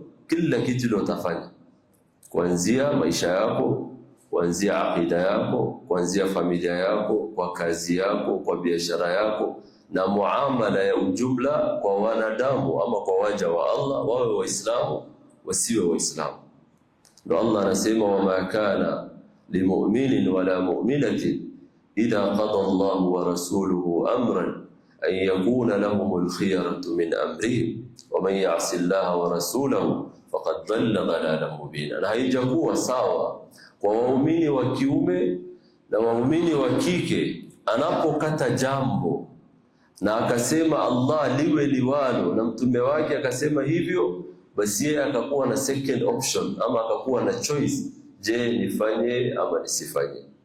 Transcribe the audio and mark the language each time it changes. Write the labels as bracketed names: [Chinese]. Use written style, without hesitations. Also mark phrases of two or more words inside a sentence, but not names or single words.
[Swahili] Kila kitu ndio utafanya, kuanzia maisha yako, kuanzia akida yako, kuanzia familia yako, kwa kazi yako, kwa biashara yako, na muamala ya ujumla kwa wanadamu ama kwa waja wa Allah, wawe waislamu wasiwe waislamu. Ndio Allah anasema, [Arabic] وما كان لمؤمن ولا مؤمنة إذا قضى الله ورسوله أمرا أن يكون لهم الخيرة من أمرهم ومن يعص الله ورسوله فقد ضل ضلالا مبينا. [Swahili] Na haijakuwa sawa kwa waumini wa kiume na waumini wa kike anapokata jambo na akasema Allah liwe liwalo na mtume wake akasema hivyo, basi yeye akakuwa na [English] second option [Swahili] ama akakuwa na choice, je, nifanye ama nisifanye.